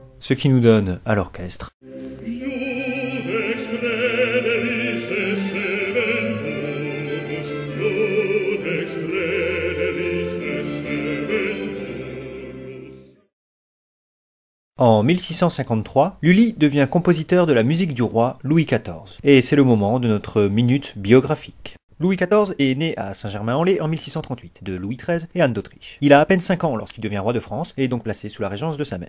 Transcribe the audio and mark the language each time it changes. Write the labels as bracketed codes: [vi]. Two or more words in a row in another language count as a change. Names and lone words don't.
[fr] ce qui nous donne à l'orchestre [la] Judex credelis esse ventus, Judex credelis esse ventus. [fr] En 1653, Lully devient compositeur de la musique du roi Louis XIV. Et c'est le moment de notre minute biographique. Louis XIV est né à Saint-Germain-en-Laye en 1638, de Louis XIII et Anne d'Autriche. Il a à peine 5 ans lorsqu'il devient roi de France et est donc placé sous la régence de sa mère.